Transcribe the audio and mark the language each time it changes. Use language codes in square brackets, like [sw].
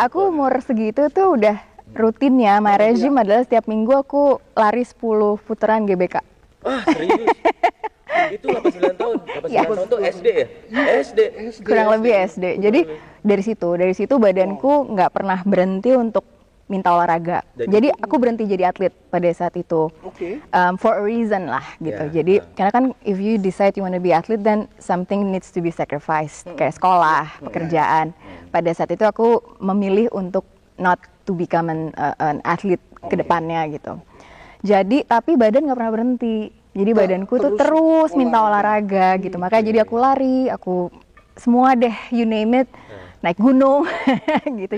[id] Aku umur segitu tuh udah rutinnya, [en] my regime [id] adalah setiap minggu aku lari 10 putaran GBK. Ah, serius? Itu 8-9 tahun. 8-9 tahun tuh SD ya? SD. Kurang lebih SD. Jadi dari situ badanku nggak pernah berhenti untuk minta olahraga. Jadi aku berhenti jadi atlet pada saat itu. [en] For a reason lah gitu. [id] Jadi karena kan [en] if you decide you want to be athlete, then something needs to be sacrificed. [id] Kayak sekolah, pekerjaan. Pada saat itu aku memilih untuk [en] not to become an athlete [id] ke depannya gitu. Jadi tapi badan nggak pernah berhenti. Jadi badanku tuh terus minta olahraga gitu. Makanya jadi aku lari, aku semua deh, [en] you name it, [id] naik gunung gitu.